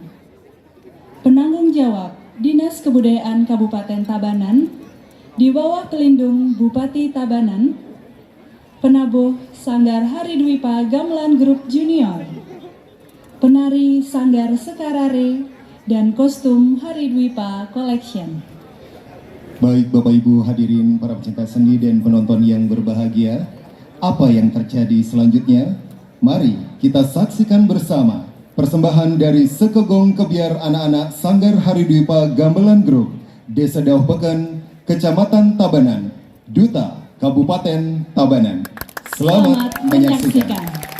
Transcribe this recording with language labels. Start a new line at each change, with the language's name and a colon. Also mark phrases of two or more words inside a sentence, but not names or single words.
Indonesian: Penanggung jawab Dinas Kebudayaan Kabupaten Tabanan di bawah pelindung Bupati Tabanan, penabuh Sanggar Haridwipa Gamelan Group Junior, penari Sanggar Sekarare, dan kostum Haridwipa Collection. Baik Bapak Ibu hadirin para pecinta seni dan penonton yang berbahagia, apa yang terjadi selanjutnya? Mari kita saksikan bersama persembahan dari Sekegong Kebiar Anak-anak Sanggar Haridwipa Gamelan Group, Desa Dauh Peken, Kecamatan Tabanan, Duta Kabupaten Tabanan. Selamat menyaksikan.